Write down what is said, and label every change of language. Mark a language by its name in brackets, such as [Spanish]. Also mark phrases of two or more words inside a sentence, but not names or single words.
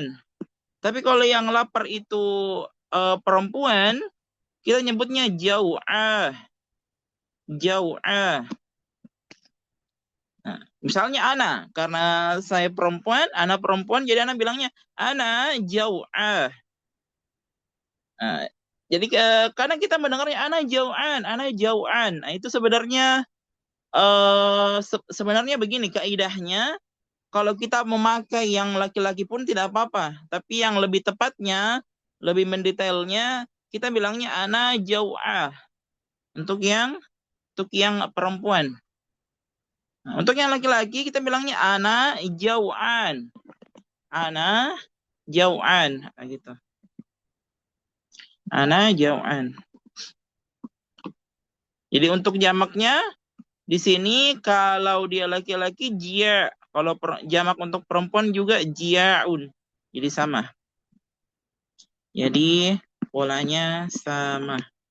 [Indonesian] Tapi kalau yang lapar itu perempuan, kita nyebutnya jau'ah. Jau'ah. Nah, misalnya ana, karena saya perempuan, ana perempuan, jadi ana bilangnya [Arabic] أنا جائعة. [Indonesian] Nah, jadi karena kita mendengarnya [Arabic] أنا جوعان, أنا جوعان. [Indonesian] Nah, itu sebenarnya sebenarnya begini kaidahnya, kalau kita memakai yang laki-laki pun tidak apa-apa, tapi yang lebih tepatnya, lebih mendetailnya, kita bilangnya [Arabic] أنا جائعة [Indonesian] untuk yang perempuan. Nah, untuk yang laki-laki kita bilangnya [Arabic] أنا جوعان. أنا جوعان. [Indonesian] Nah, gitu. [Arabic] أنا جوعان. [Indonesian] Jadi untuk jamaknya di sini kalau dia laki-laki jia, kalau jamak untuk perempuan juga jiaun. Jadi sama. Jadi polanya sama.